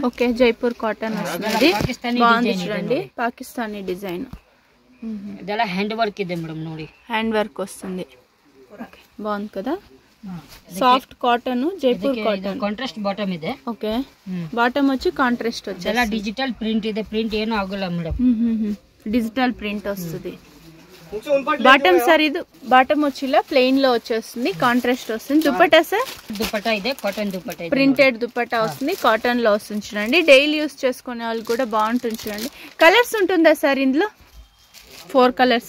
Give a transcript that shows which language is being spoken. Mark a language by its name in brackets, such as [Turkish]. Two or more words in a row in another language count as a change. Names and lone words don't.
[Telugu] ఓకే, జైపూర్ కాటన్ వస్తుంది. బాగుంది చూడండి, [English] Pakistani design. [Kannada] ಇದೆಲ್ಲ [English] hand work [Kannada] ಇದೆ మేడం ನೋಡಿ. [English] hand work [Telugu] వస్తుంది. ఓకే, బాగుంది కదా. [English] soft cotton, Jaipur cotton. contrast bottom [Kannada] ಇದೆ. [Telugu] ఓకే, బాటమ్ వచ్చి కాంట్రాస్ట్ వచ్చి. [Kannada] ಎಲ್ಲ [English] digital print [Kannada] ಇದೆ. ಪ್ರಿಂಟ್ ಏನು ಆಗಲ್ಲ ಮೇಡಂ. [English] digital print [Telugu] వస్తుంది. బాటమ్ సార్. ఇది బాటమ్ వచ్చి ఇలా ప్లెయిన్ లో వచ్చేస్తుంది, కాంట్రాస్ట్ వస్తుంది. దుపట్టా సార్? [Kannada] దుపట్టా ಇದೆ, కాటన్ దుపట్టా ಇದೆ. [Telugu] ప్రింటెడ్ దుపట్టా వస్తుంది, కాటన్ లో వస్తుంది చూడండి. [English] daily use [Telugu] చేసుకునే వాళ్ళు కూడా బాగుంటుంది చూడండి. కలర్స్ ఉంటుందా సార్ ఇందులో? 4 కలర్స్.